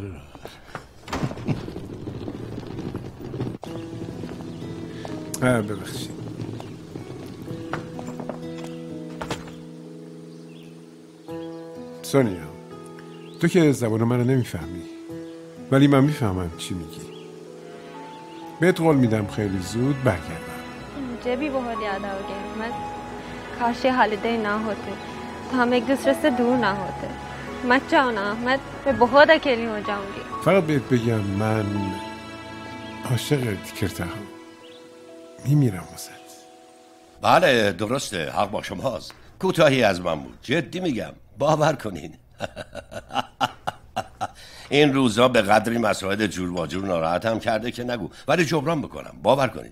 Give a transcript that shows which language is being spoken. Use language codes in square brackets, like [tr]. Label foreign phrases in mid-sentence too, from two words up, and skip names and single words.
[fa] ببخشید. سونیا، تو که زبان منو نمیفهمی، ولی من میفهمم چی میگی. بهت قول میدم خیلی زود برگردم. [hi] मुझे भी बहुत याद आओगे अहमद। काश ये हॉलिडे ना होते तो हम एक दूसरे से दूर ना होते। मत जाओ ना अहमद, मैं बहुत अकेली हो जाऊंगी। [fa] فقط بهت بگم من عاشقت کرتم. میمیرم واسه. بله درسته، حق با شماست. کوتاهی از من بود، جدی میگم، باور کنین. این روزا به قدری مسائل جور با جور ناراحتم کرده که نگو، ولی جبران بکنم، باور کنید.